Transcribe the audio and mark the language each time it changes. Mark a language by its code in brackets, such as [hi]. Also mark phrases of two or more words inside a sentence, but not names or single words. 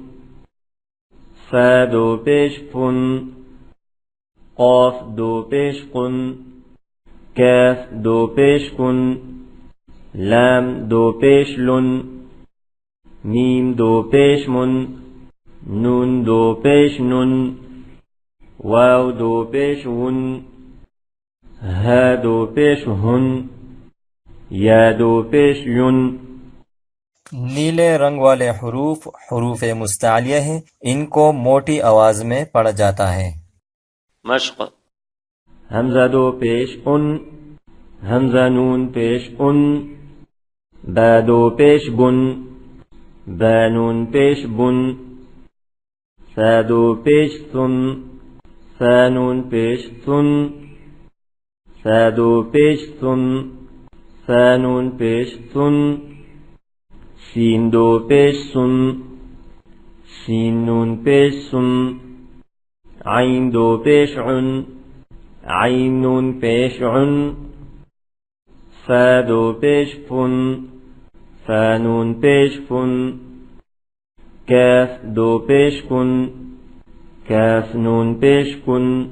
[ur] فا دو پیش فن قاف دو پیش قن کاف دو پیش کن لام دو پیش لن میم دو پیش من نون دو پیش نن واو دو پیش ون ها دو پیش هن یا دو پیش ین نیلے رنگ والے حروف حروف مستعلیہ ہیں. ان کو موٹی آواز میں پڑھا جاتا ہے. مشق ہمزہ دو پیش اُن ہمزہ نون پیش اُن با دو پیش بُن با نون پیش بُن ثا دو پیش ثُن ثا نون پیش ثُن ثا دو پیش ثُن ثا نون پیش ثُن سین دو پیش سن سین نون پیش سن عین دو پیش عن عین نون پیش عن فا دو پیش فن فا نون پیش فن کاف دو پیش کن کاف نون پیش کن